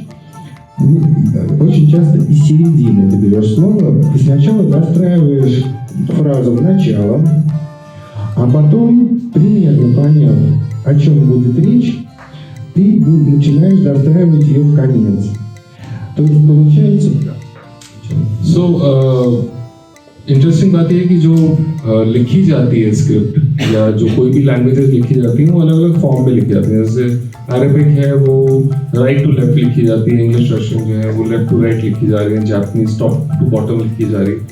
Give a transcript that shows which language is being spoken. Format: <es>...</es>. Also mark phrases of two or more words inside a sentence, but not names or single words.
<ru>Очень часто из середины ты берешь слово и сначала достраиваешь фразу в начало, а потом, примерно поняв, о чем будет речь, ты начинаешь достраивать ее в конец. То есть получается...</ru> <hi>इंटरेस्टिंग बात यह है कि जो लिखी जाती है स्क्रिप्ट या जो कोई भी लैंग्वेजेस लिखी जाती हैं वो अलग अलग फॉर्म में लिखी जाती हैं. जैसे अरेबिक है वो</hi> <en>right to left</en> <hi>लिखी जाती है, इंग्लिश रशियन जो है वो</hi> <en>left to right</en> <hi>लिखी जा रही है, जापानीज</hi> <en>top to bottom</en> <hi>लिखी जा रही है.</hi>